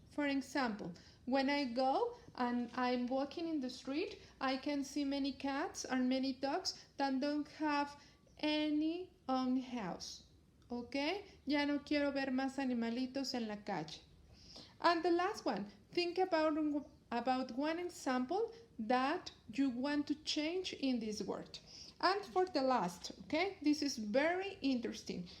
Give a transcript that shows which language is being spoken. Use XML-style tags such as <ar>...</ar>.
<en>For example, when I go and I'm walking in the street, I can see many cats and many dogs that don't have any own house. Okay?</en> <es>Ya no quiero ver más animalitos en la calle.</es> <en>And the last one, think about one example that you want to change in this word. And for the last, okay, this is very interesting.</en>